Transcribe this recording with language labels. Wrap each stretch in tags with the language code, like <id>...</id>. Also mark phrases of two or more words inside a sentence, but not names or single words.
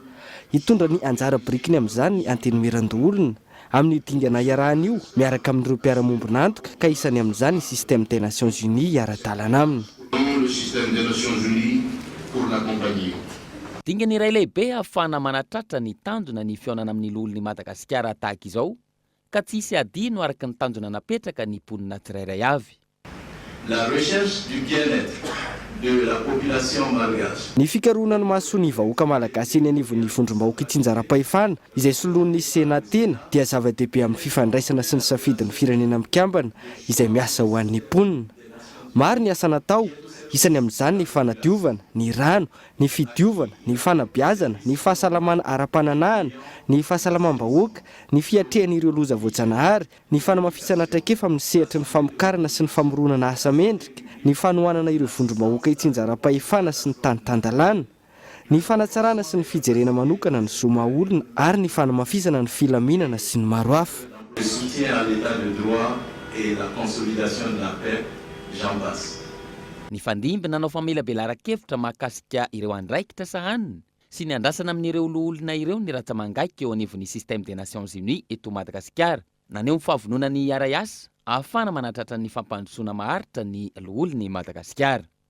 <mg>Hitondra ny anjara birikiny amin'izany ny antemerandoolona amin'ny dingana iarahana io miaraka amin'ireo mpiara-mombonantoka ka isany amin'izany ny</mg> <fr>système des Nations Unies</fr> <mg>ara-dalana aminy. dingana iray lehibe ahafana manatratra ny tanjona ny fiaonana amin'ny lolon'ny Madagasikara tahaka izao ka tsisy adino araka ny tanjona napetraka ny mponina tsirairay avy.</mg> <fr>La recherche du bien-être de la population malgache.</fr> <mg>Ny fikarohana ny mahasoa ny vahoaka malagasy eny anivon'ny vondrom-bahoaka Tsinjaram-pahefana izay soloan'ny senatena dia zava-dehibe amin'ny fifandraisana sy ny safidin'ny firenena mikambana izay miasa ho an'ny mponina. Maro ny asa natao, isany amin'izany ny fanadiovana, ny rano, ny fidiovana, ny fanabeazana, ny fahasalamana ara-pananahana, ny fahasalamam-bahoaka, ny fiatrehan'ireo loza voajanahary, ny fanamafisana traikefa amin'ny sehatra ny famokarana sy ny famoronana asa mendrika, ny fanohanana ireo vondrom-bahoaka Tsinjaram-pahefana sy ny tany-tandalana, ny fanatsarana sy ny fijerena manokana ny zoma olona ary ny fanamafisana ny filaminana sy ny maro hafa.</mg> <fr>Le soutien à l'état de droit et la consolidation de la paix, j'en passe.</fr> <mg>Ny fandimby nanao famelabelara-kevitra mahakasika ireo andraikitra sahaniny sy ny andrasana amin'ireo olona ireo ny ratsamangaiky eo anivon'ny</mg> <fr>système des Nations Unies</fr> <mg>eto Madagasikara. Naneo ny fahavononany iara asa ahafana manatratra ny fampandrosoana maharitra ny olon'ny Madagasikara.</mg>